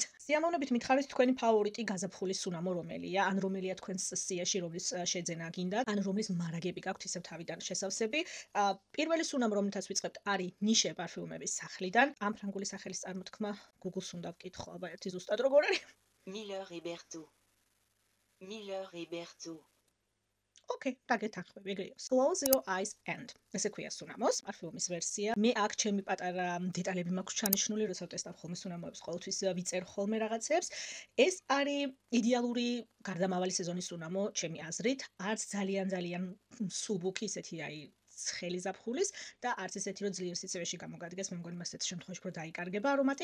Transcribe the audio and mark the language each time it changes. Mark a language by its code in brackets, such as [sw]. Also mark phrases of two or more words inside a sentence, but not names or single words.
[ka] სიამოვნებით მითხარით თქვენი ფავორიტი გაზაფხულის სუნამო რომელია? ან რომელია თქვენს სიაში რომლის შეძენა გინდა, ან რომლის მარაგები გაქვთ ისევ თავიდან შესავსები. პირველი სუნამო რომელთაც ვიწყებთ არის ნიშე პარფიუმების სახლიდან. ამ ფრანგული სახელის წარმოთქმა Google-ს უნდა ვკითხო, აბა ერთი ზუსტად როგორ არის? Miller et Berthaud. Miller et Berthaud. Okay, დაგეთანხმები, ეგრეა. Close your eyes and. ესე ქვია სუნამოს, პარფიუმის ვერსია. მე აქ ჩემი პატარა დეტალები მაქვს ჩანიშნული, როცა ვტესტავ ხოლმე სუნამოებს, ყოველთვის ვიწერ ხოლმე რაღაცებს. ეს არის იდეალური გარდამავალი სეზონის სუნამო, ჩემი აზრით. არც ძალიან სუბუქი, ისეთი აი ცხელი ზაფხულის და არც ისეთი რომ ძლიერ სიცივეში გამოგადგეს, მე მგონი მას ერთ შემთხვევაში უფრო დაიკარგება არომატი.